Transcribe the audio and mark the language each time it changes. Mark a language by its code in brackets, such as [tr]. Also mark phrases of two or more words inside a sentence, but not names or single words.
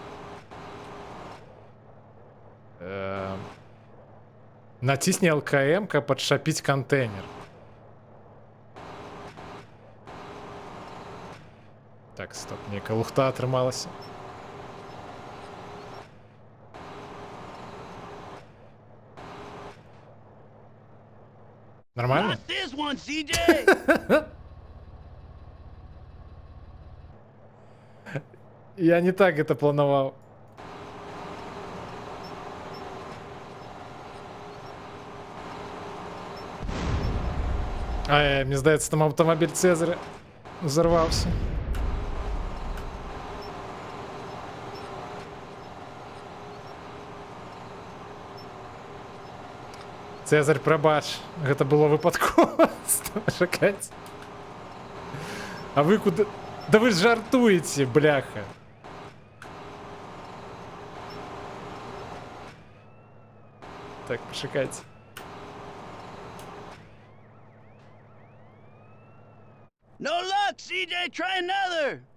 [be] Націсні ЛКМ, каб падчапіць кантэйнер. Так, стоп, нейкая лухта атрымалася. [ru] Нормально? [en] Not this one, CJ. [be] Я не так это планаваў. Мне здаецца, там аўтамабіль Цезаря взорваўся. Цезарь, прабач, гэта было выпадкова. Чакайце. А вы куды... Да вы ж жартуеце, бляха. Так, пачакайце. [en] No luck, CJ. Try another.